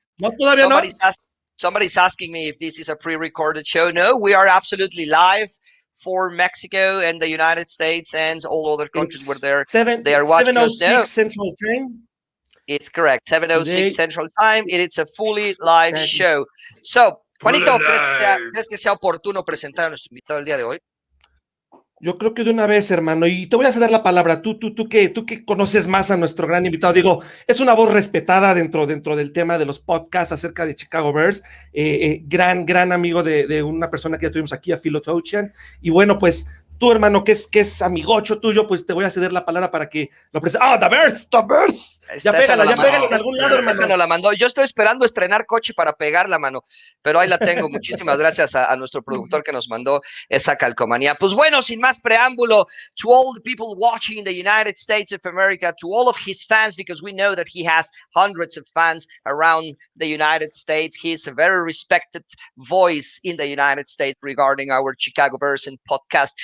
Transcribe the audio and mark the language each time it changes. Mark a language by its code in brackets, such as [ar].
[es] No, todavía no. [en] Somebody's asking me if this is a pre-recorded show. No, we are absolutely live for Mexico and the United States and all other countries where they are watching us now. 7:06 Central Time. It's correct, 7:06 Central Time. It's a fully live show. [es] So, Juanito, ¿crees que sea oportuno presentar a nuestro invitado el día de hoy? Yo creo que de una vez, hermano, y te voy a ceder la palabra, tú que conoces más a nuestro gran invitado. Digo, es una voz respetada dentro del tema de los podcasts acerca de Chicago Bears, gran amigo de una persona que ya tuvimos aquí, a Philo Touchan, y bueno, pues tú, hermano, que es amigocho tuyo, pues te voy a ceder la palabra para que lo presentes. ¡Ah, The Bears! Ya pégala en algún lado, hermano. Esa no la mandó. Yo estoy esperando estrenar coche para pegarla, mano, pero ahí la tengo. Muchísimas gracias a nuestro productor que nos mandó esa calcomanía. Pues bueno, sin más preámbulo, [en] to all the people watching in the United States of America, to all of his fans, because we know that he has hundreds of fans around the United States. He is a very respected voice in the United States regarding our Chicago Bears and podcast.